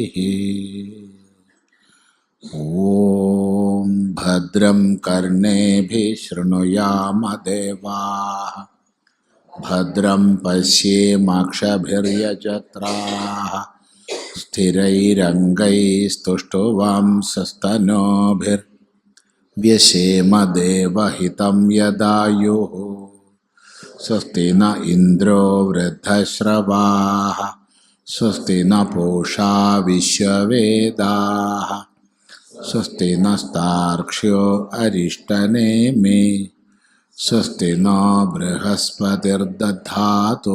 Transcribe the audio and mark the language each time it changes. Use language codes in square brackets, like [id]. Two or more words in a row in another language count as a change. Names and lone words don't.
[sa] ഓം ഭദ്രം കർണേഭിഃ ശൃണുയാമ ദേവാഃ ഭദ്രം പശ്യേമാക്ഷഭിർയജത്രാഃ സ്ഥിരൈരംഗൈസ്തുഷ്ടവാംസസ്തനൂഭിർव्यसेम देवहितं यदायुः. स्वस्ति न इन्द्रो वृद्धश्रवाः स्वस्ति न पूषा विश्ववेदाः स्वस्ति नस्तार्क्ष्यो अरिष्टनेमि स्वस्ति नो बृहस्पतिर्दधातु.